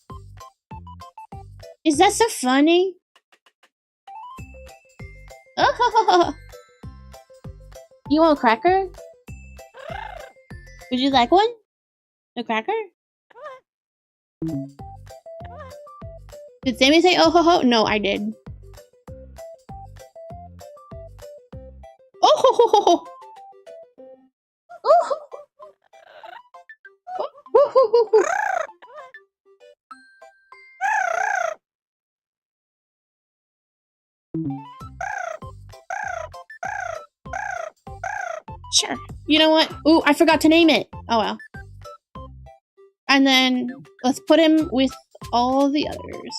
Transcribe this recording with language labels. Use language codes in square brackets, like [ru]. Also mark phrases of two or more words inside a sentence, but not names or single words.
[en] Is that so funny? Oh, you want a cracker? Would you like one? A cracker? Did Sammy say oh ho ho? No, I did. Oh ho ho ho ho! Oh ho ho ho ho! Sure. You know what? Ooh, I forgot to name it. Oh well. And then let's put him with all the others.